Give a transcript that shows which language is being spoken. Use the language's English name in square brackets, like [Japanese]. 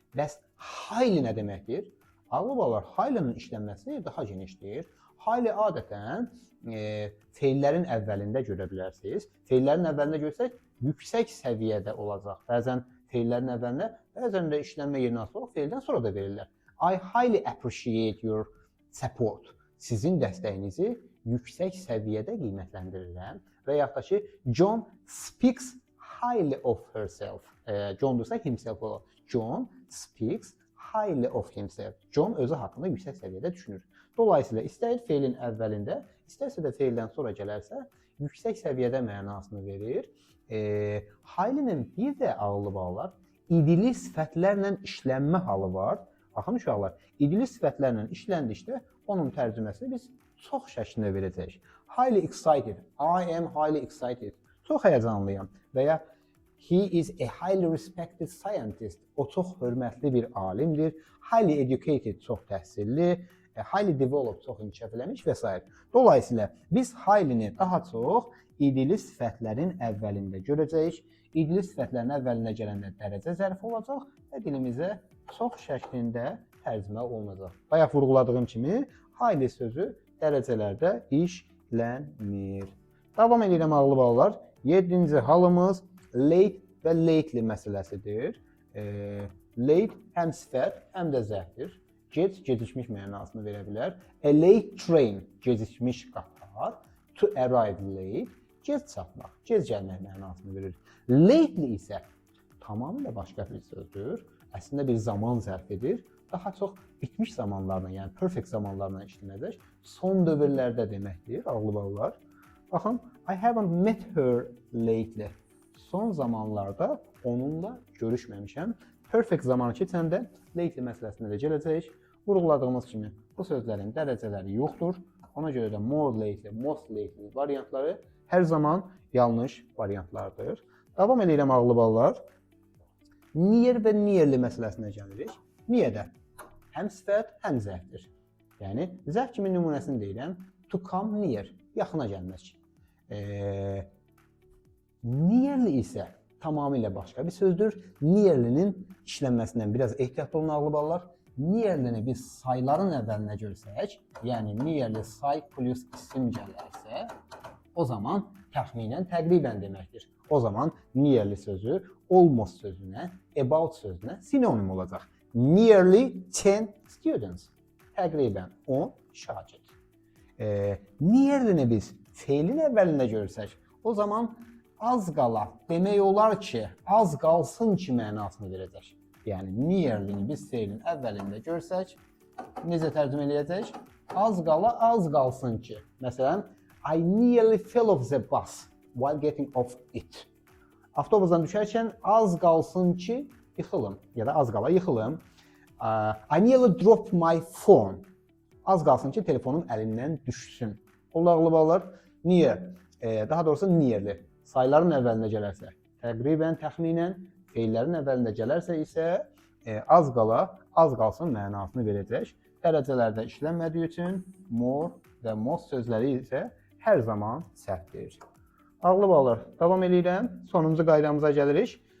[Azerbaijani] Bəs highly nə deməkdir? Ağlı bağlar, highly'nin işlənməsi daha genişdir. Highly adətən feillərin əvvəlində görə bilərsiniz. Feillərin əvvəlində görsək, yüksək səviyyədə olacaq. Bəzən feillərin əvvəlində, bəzən də işlənmə yerinə asılıq, feildən sonra da verirlər. [English] I highly appreciate your support. [Azerbaijani] Sizin dəstəyinizi yüksək səviyyədə qiymətləndirirəm. Və yaxud da ki, [English] John speaks highly of herself. [Azerbaijani] John dursa himself olur. [English] John speaks highly of himself. [Azerbaijani] John özü haqqında yüksək səviyyədə düşünür. Dolayısıyla istər feilin əvvəlində, istərsə də feildən sonra gələrsə, yüksək səviyyədə mənasını verir. Highly'nin bir də ağlı bağlar, idili sifətlərlə işlənmə halı var. Baxın uşaqlar, idili sifətlərlə işləndikdə onun tərcüməsini biz çox şəklində verəcəyik. [English] Highly excited. I am highly excited. [Azerbaijani] Çox həyəcanlıyam. Və ya [English] he is a highly respected scientist. [Azerbaijani] O çox hörmətli bir alimdir. [English] Highly educated, [Azerbaijani] çox təhsilli. [English] Highly developed, [Azerbaijani] çox inkişaf eləmiş və s. Dolayısıyla biz highly-ni daha çox idili sifətlərin əvvəlində görəcəyik. İdili sifətlərin əvvəlinə gələndə dərəcə zərfi olacaq və dilimizə çox şəklində tərcümə olunacaq. Bayaq vurğuladığım kimi highly sözü dərəcələrdə işlənir. Davam edirəm ağlı bağlar. 7-ci halımız late və lately məsələsidir. Late həm sifət, həm də zərfdir. Gec, gecikmiş mənasını verə bilər. [English] A late train, [Azerbaijani] gecikmiş qatar. [English] To arrive late, [Azerbaijani] gec çatmaq, gec gəlmək mənasını verir. Lately isə tamamilə başqa bir sözdür. Əslində bir zaman zərfidir. Daha çox bitmiş zamanlarla, yəni perfect zamanlarla işlənəcək. Son dövrlərdə deməkdir, ağlı bağlar. [English] Baxın, I haven't met her lately. [Azerbaijani] Son zamanlarda onunla görüşməmişəm. Perfect zamanı keçəndə lately məsələsinə də gələcək. Vurğuladığımız kimi bu sözlərin dərəcələri yoxdur. Ona görə də [English] more lately, most lately [Azerbaijani] variantları hər zaman yanlış variantlardır. Davam edirəm ağlı ballar. Near və nearly məsələsinə gəlirik. Near-də həm sifət, həm zərfdir. Yəni, zərf kimi nümunəsini deyirəm. [English] To come near, [Azerbaijani] yaxına gəlmək. Nearly isə tamamilə başqa bir sözdür. Nearly-nin işlənməsindən biraz ehtiyatlı olun ağlı ballar. Nearly-ni biz sayların əvvəlinə görsək, yəni nearly say plus isim gələrsə, o zaman təxminən təqribən deməkdir. O zaman nearly sözü almost sözünə, about sözünə sinonim olacaq. [English] Nearly 10 students. [Azerbaijani] Təqribən 10 şagird. Nearly-ni biz feilin əvvəlində görsək, o zaman az qala demək olar ki, az qalsın ki mənasını verəcək. Yəni, nearly-ni biz feilin əvvəlində görsək, necə tərcümə eləyəcək? Az qala, az qalsın ki. Məsələn, [English] I nearly fell off the bus while getting off it. [Azerbaijani] Avtobusdan düşərkən az qalsın ki, yıxılım. Ya da az qala yıxılım. [English] I nearly dropped my phone. [Azerbaijani] Az qalsın ki, telefonum əlimdən düşsün. Ağlı bağlar, near, daha doğrusu nearly. Sayların əvvəlinə gələrsə, təqribən, təxminən, feillərin əvvəlində gələrsə isə az qala, az qalsın mənasını verəcək. Dərəcələrdə işlənmədiyi üçün more və most sözləri isə hər zaman səhvdir. Ağlı bağlar, davam edirəm. Sonuncu qaydamıza gəlirik.